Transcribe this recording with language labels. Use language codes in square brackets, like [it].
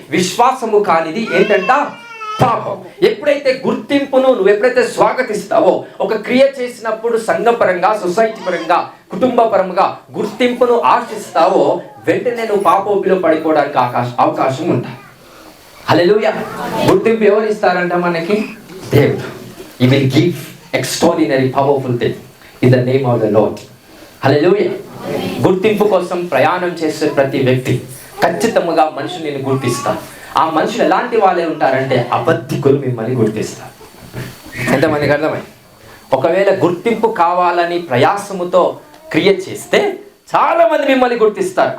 [te] విశ్వాసము కానిది ఏంటంట? పాపం. ఎప్పుడైతే గుర్తింపును నువ్వు ఎప్పుడైతే స్వాగతిస్తావో, ఒక క్రియ చేసినప్పుడు సంఘపరంగా, సొసైటీ పరంగా, కుటుంబ పరంగా గుర్తింపును ఆశిస్తావో వెంటనే నువ్వు పాపోపిలో పడిపోవడానికి అవకాశం ఉంటుంది. హల్లెలూయా. గుర్తింపు ఎవరు ఇస్తారంట మనకి? దేవుడు. [en] He will give extraordinary powerful thing in the name of the Lord. [te] హల్లెలూయా. గుర్తింపు కోసం ప్రయాణం చేసే ప్రతి వ్యక్తి ఖచ్చితంగా మనుషులు నేను గుర్తిస్తాను. ఆ మనుషులు ఎలాంటి వాళ్ళే ఉంటారంటే అబద్ధికులు మిమ్మల్ని గుర్తిస్తారు. ఎంతమందికి అర్థమైంది? ఒకవేళ గుర్తింపు కావాలని ప్రయాసముతో క్రియ చేస్తే చాలా మంది మిమ్మల్ని గుర్తిస్తారు.